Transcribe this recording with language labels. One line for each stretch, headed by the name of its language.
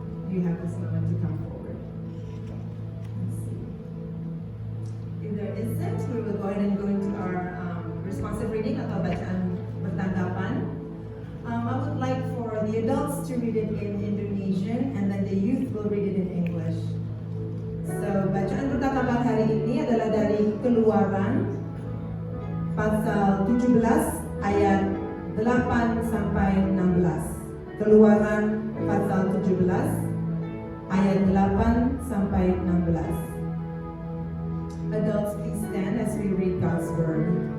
English: You have this moment to come forward. Let's see. If there isn't, we will go ahead and go into our responsive reading
Indonesian: atau bacaan bertanggapan.
English: I would like for the adults to read it in Indonesian and then the youth will read it in English.
Indonesian: So, bacaan bertanggapan hari ini adalah dari Keluaran pasal 17 ayat 8 sampai 16. Keluaran pasal 17 ayat 8 sampai 16.
English: Adults, please stand as we read God's word.